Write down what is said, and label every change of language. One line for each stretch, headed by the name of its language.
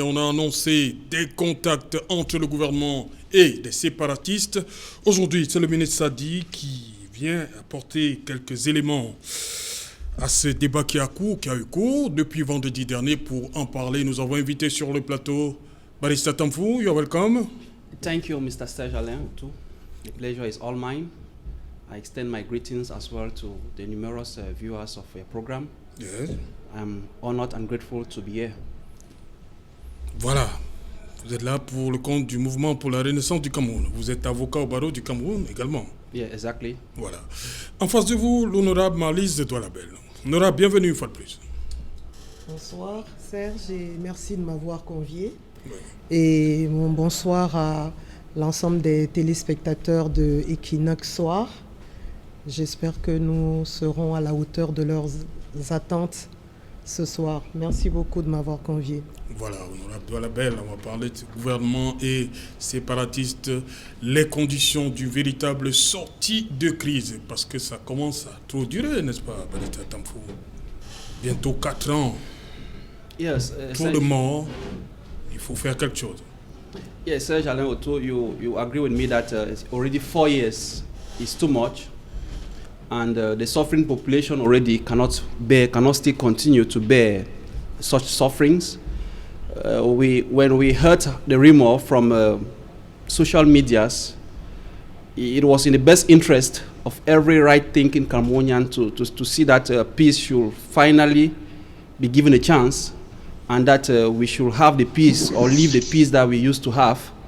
French: On a annoncé des contacts entre le gouvernement et des séparatistes. Aujourd'hui, c'est le ministre Sadi qui vient apporter quelques éléments à ce débat qui a eu cours depuis vendredi dernier. Pour en parler, nous avons invité sur le plateau Barista Tamfou.
English: You're welcome. Thank you, Mr. Serge Alain. The pleasure is all mine. I extend my greetings as well to the numerous viewers of your program. Yes. I'm honored and grateful to be here.
French: Voilà. Vous êtes là pour le compte du mouvement pour la renaissance du Cameroun. Vous êtes avocat au barreau du Cameroun également.
English: Yeah, exactly.
French: Voilà. En face de vous, l'honorable Marlise de Doualabel. Honorable, bienvenue une fois de plus. Bonsoir Serge et merci de m'avoir convié. Oui. Et mon bonsoir à l'ensemble des téléspectateurs de Equinox-Soir. J'espère que nous serons à la hauteur de leurs attentes ce soir. Merci beaucoup de m'avoir convié. Voilà, honorable Doualabel, on va parler de gouvernement et séparatistes, les conditions d'une véritable sortie de crise, parce que ça commence à trop durer, n'est-ce pas, Barista Tamfou? Bientôt 4 ans,
English: Yes.
French: trop de morts, il faut faire quelque chose.
English: Yes, Serge Alain Otto, you agree with me that it's already 4 years is too much, and the suffering population already cannot still continue to bear such sufferings. When we heard the rumor from social medias, it was in the best interest of every right-thinking Cameroonian to see that peace should finally be given a chance, and that we should have the peace or live the peace that we used to have.